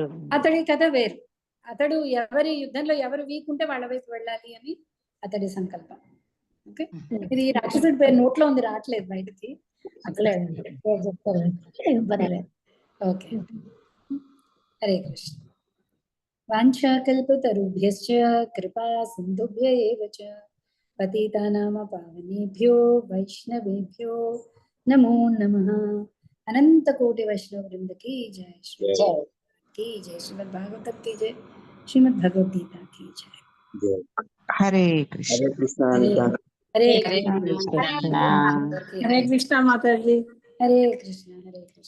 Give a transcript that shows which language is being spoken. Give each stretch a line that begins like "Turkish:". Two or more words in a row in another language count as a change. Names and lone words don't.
Telugu: అతడి కథ వేరు. అతడు ఎవరి యుద్ధంలో ఎవరు వీక్ ఉంటే వాళ్ళ వైపు వెళ్ళాలి అని అతడి సంకల్పం. ఓకే, ఇది రాక్షసుడి పేరు నోట్లో ఉంది, రావట్లేదు బయటికి. ఓకే, హరే కృష్ణ.
Sanskrit: వాంఛాకల్పతరుభ్యశ్చ కృపా సింధుభ్య ఏవ చ పతితానాం పావనేభ్యో వైష్ణవేభ్యో నమో నమః. అనంత కోటి వైష్ణవ వృంద
Hindi: की जय, श्री की जय, श्रीमद् भागवत की जय, श्रीमद् भगवद गीता की जय. हरे कृष्ण. हरे कृष्ण. हरे कृष्ण माता जी. हरे कृष्ण.